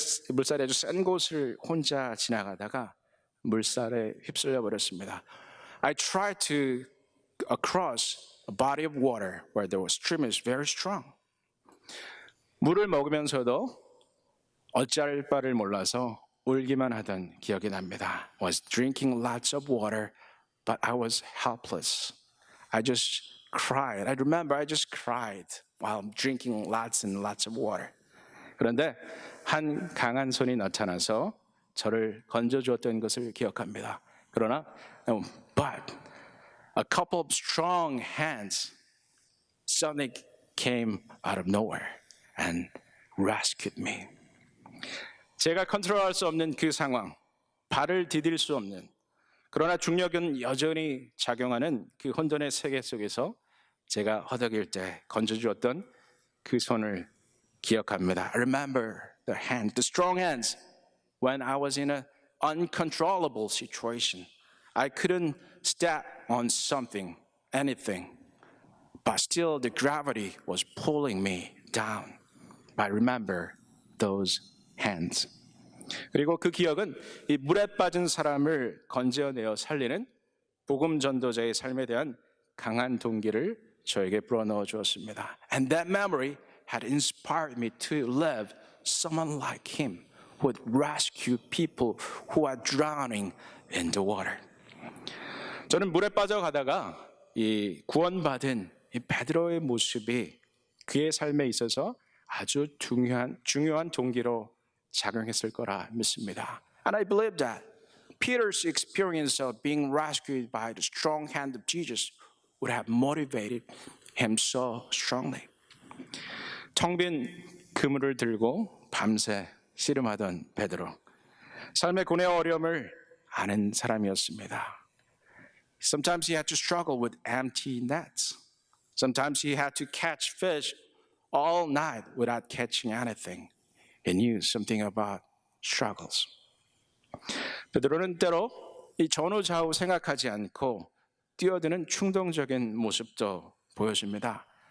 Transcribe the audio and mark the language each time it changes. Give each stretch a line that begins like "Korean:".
Korean: 물살이 아주 센 곳을 혼자 지나가다가 물살에 휩쓸려 버렸습니다.
English: I tried to cross a body of water where the stream is very strong.
Korean: 물을 먹으면서도 어찌할 바를 몰라서 울기만 하던 기억이 납니다.
English: I was drinking lots of water, but I was helpless. I just cried. I remember I just cried while drinking lots and lots of water.
Korean: 그런데 한 강한 손이 나타나서 저를 건져주었던 것을 기억합니다. 그러나,
English: but a couple of strong hands suddenly came out of nowhere and rescued me.
Korean: 제가 컨트롤할 수 없는 그 상황, 발을 디딜 수 없는, 그러나 중력은 여전히 작용하는 그 혼돈의 세계 속에서 제가 허덕일 때 건져주었던 그 손을 기억합니다.
English: I remember the hand, the strong hands when I was in an uncontrollable situation. I couldn't step on something, anything, but still the gravity was pulling me down. I remember those hands.
Korean: 그리고 그 기억은 이 물에 빠진 사람을 건져내어 살리는 복음 전도자의 삶에 대한 강한 동기를 저에게 불어넣어 주었습니다.
English: And that memory had inspired me to live someone like him who would rescue people who are drowning in the water.
Korean: 저는 물에 빠져가다가 이 구원받은 이 베드로의 모습이 그의 삶에 있어서 아주 중요한 동기로 작용했을 거라 믿습니다.
English: And I believe that Peter's experience of being rescued by the strong hand of Jesus would have motivated him so strongly.
Korean: 텅 빈 그물을 들고 밤새 씨름하던 베드로. 삶의 고뇌와 어려움을 아는 사람이었습니다.
English: Sometimes he had to struggle with empty nets. Sometimes he had to catch fish all night without catching anything. He knew something about struggles.
Korean: 베드로는 때로 이 전후좌우 생각하지 않고 뛰어드는 충동적인 모습도 보여줍니다.